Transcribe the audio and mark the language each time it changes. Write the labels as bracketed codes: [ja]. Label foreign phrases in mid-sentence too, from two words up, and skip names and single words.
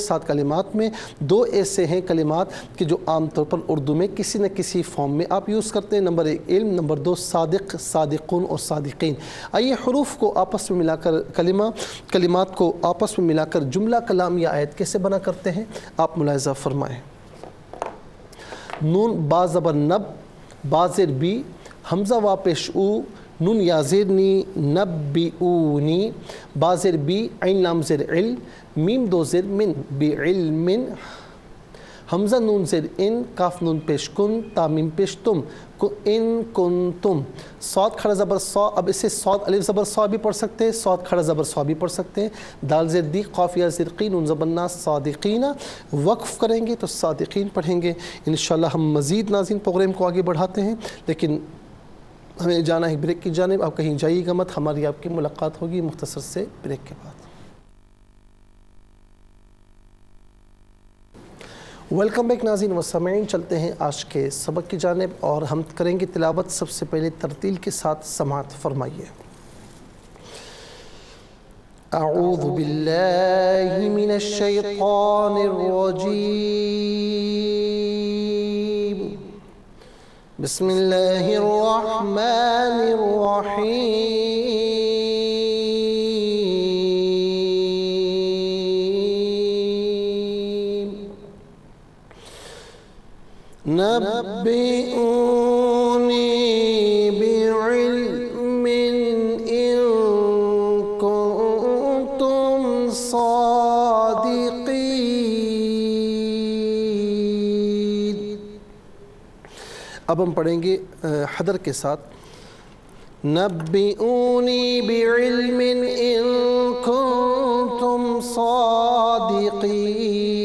[ur] 7 کلمات میں 2 ایسے ہیں کلمات کہ جو عام طور پر اردو میں کسی نہ کسی فارم میں آپ یوز کرتے ہیں۔ نمبر 1 علم، نمبر 2 صادق، صادقون اور صادقین۔ آئیے حروف کو آپس میں ملا کر کلمات کو آپس میں ملا کر جملہ، کلام یا آیت کیسے بنا کرتے ہیں آپ ملاحظہ فرمائیں۔ نون با زبر نب، با زیر بی، حمزہ وا پیش او، نون یا زیر نی، نب بی اونی، با زیر بی، عین لام زیر عل، میم 2 زیر من، بعلم، حمزہ نون زیر ان، کاف نون پیش کن، تا میم پیش تم، [ar] ان کنتم، [ur] صاد کھڑا زبر صا، اب اسے صاد الف زبر صا بھی پڑھ سکتے ہیں، صاد کھڑا زبر صا بھی پڑھ سکتے ہیں، دال زیر دی، قاف یا زیر قی، نون زبر نا، صادقین، وقف کریں گے تو صادقین پڑھیں گے۔ انشاءاللہ ہم مزید ناظرین پروگرام کو آگے بڑھاتے ہیں، لیکن ہمیں جانا ہے بریک کی جانب۔ آپ کہیں جائیے گا مت، ہماری آپ کی ملاقات ہوگی مختصر سے بریک کے بعد۔ [en] welcome back [ur] ناظرین و سامعین، چلتے ہیں آج کے سبق کی جانب، اور ہم کریں گے تلاوت۔ سب سے پہلے ترتیل کے ساتھ سماعت فرمائیے۔ [ar] اعوذ باللہ من الشیطان الرجیم، بسم اللہ الرحمن الرحیم، نبئونی بعلم ان کنتم صادقین۔ [ur] اب ہم پڑھیں گے حدر کے ساتھ، [ar] نبئونی بعلم ان کنتم صادقین۔